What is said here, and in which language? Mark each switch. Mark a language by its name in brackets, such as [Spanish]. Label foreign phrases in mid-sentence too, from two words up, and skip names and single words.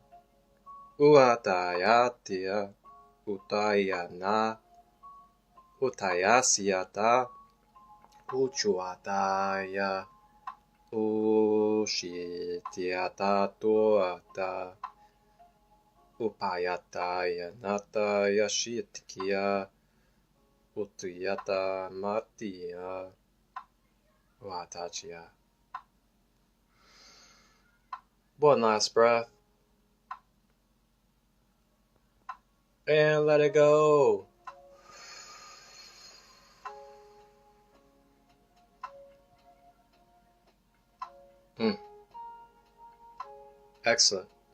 [English] uatayatia utayana utayasiata uchuataya ushitiata toata upayataya nataya shitkia Utuyata Matia Watachia. One last breath. And let it go. Excellent.